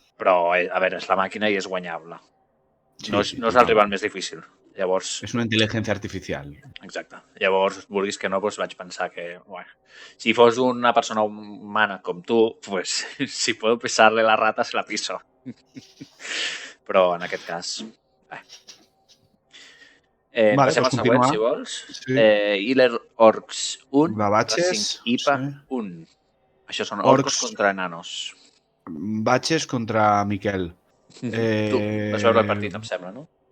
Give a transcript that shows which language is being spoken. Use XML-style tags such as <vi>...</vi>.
<ca>Però, a veure, és la màquina i és guanyable. No és el rival més difícil. Llavors... És una intel·ligència artificial. Exacte. Llavors, vulguis que no, vaig pensar que...</ca> <es>Bueno,</es> <ca>si fos una persona humana com tu,</ca> <es>pues, si puedo pisar-le la rata, se la piso.</es> <ca>Però, en aquest cas... passem al següent, si vols. Healer Orcs 1, Racing IPA 1. Això són orcos contra enanos. Batxes contra Miquel. Tu vas veure el partit, em sembla, no?</ca>